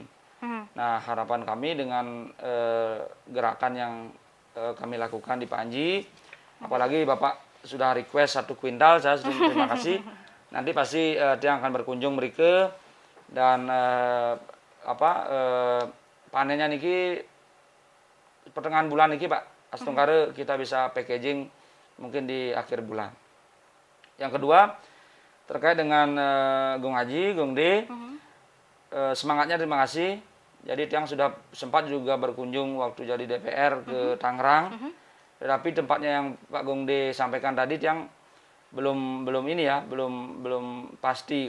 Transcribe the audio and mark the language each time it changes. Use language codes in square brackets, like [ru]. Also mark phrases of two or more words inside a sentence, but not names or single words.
[id] Nah harapan kami dengan gerakan yang kami lakukan di Panji, apalagi Bapak sudah request 1 kuintal, saya sudah terima kasih. Nanti pasti dia akan berkunjung mereka dan panennya niki pertengahan bulan niki Pak. Astungkare kita bisa packaging mungkin di akhir bulan. Yang kedua, terkait dengan Gung Haji, Gung D, semangatnya terima kasih. Jadi Tiang sudah sempat juga berkunjung waktu jadi DPR ke Tangerang. Tetapi tempatnya yang Pak Gung D sampaikan tadi Tiang belum ini ya, belum pasti.